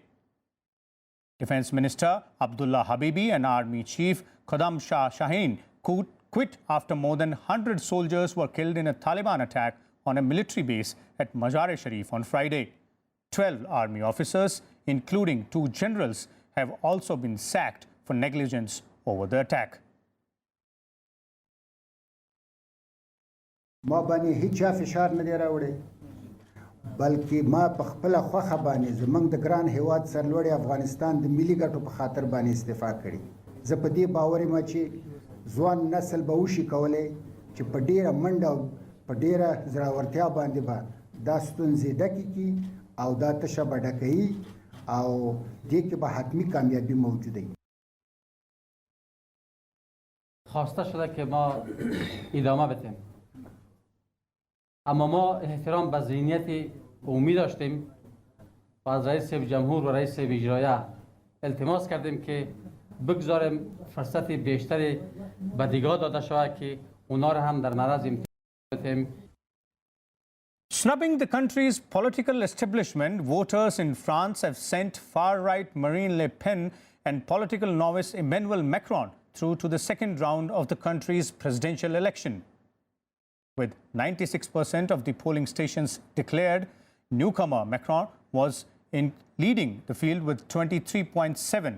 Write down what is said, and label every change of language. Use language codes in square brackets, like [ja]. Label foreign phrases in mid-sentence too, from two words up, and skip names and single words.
[en] Defense Minister Abdullah Habibi and Army Chief Khaddam Shah Shaheen quit after more than 100 soldiers were killed in a Taliban attack on a military base at Mazar-e-Sharif on Friday. 12 army officers, including 2 generals, have also been sacked for negligence over the attack. [ps] ما باندې هیڅ فشار نه دی راوړی بلکې ما په خپل خوخه باندې زمنګ د ګران هیواد سرلوړي افغانستان د ملي ګټو په خاطر باندې استعفا کړی زه په دې باور یم چې ځوان نسل به وشي کولای چې په ډیره منډه او په ډیره زړورتیا باندې به دا ستونزې ډکې کړي او دا تشه به ډکوي او دې کې به حتمي کامیابي موجوده وي. [fa] خواسته شده که ما ادامه بدیم، اما ما احترام به ذهنیت عمومی داشتیم و از رئیس جمهور و رئیس اجرایه التماس کردیم که بگذاریم فرصت بیشتری به دیگاه داده شود که اونا را هم در معرض امتحان بدیم. [en] Snubbing the country's political establishment, voters in France have sent far-right Marine Le Pen and political novice Emmanuel Macron through to the second round of the country's presidential election. With 96% of the polling stations declared, newcomer Macron was leading the field with 23.7%.